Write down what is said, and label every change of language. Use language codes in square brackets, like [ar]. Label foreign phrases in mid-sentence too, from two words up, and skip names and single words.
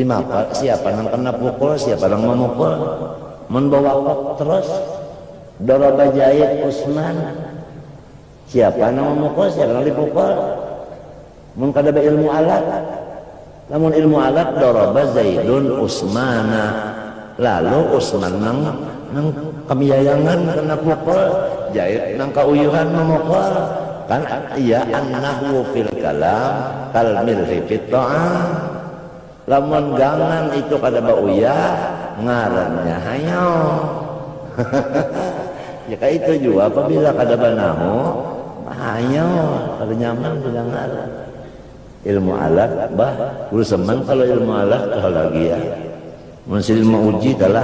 [bjn] mapa siapa nang kena pukul siapa nang memukul membawa terus doroba Jaid Usman siapa nang memukul siapa nang dipukul mun kada be ilmu alat. Namun ilmu alat doroba Zaidun Usmana. Lalu Usman nang kemiyayangan kena pukul, Zaid nang kauyuhan memukul. [ar] Kan iya النحو في الكلام كالملح في الطعام. [bjn] Lamun gangan itu kada bauyah ngarannya hayo. Ya kayak itu juga apabila kada banahu hayo kada nyaman bilang ngaran. Ilmu alat bah guru seman kalau ilmu alat kalau lagi ya masih ilmu uji adalah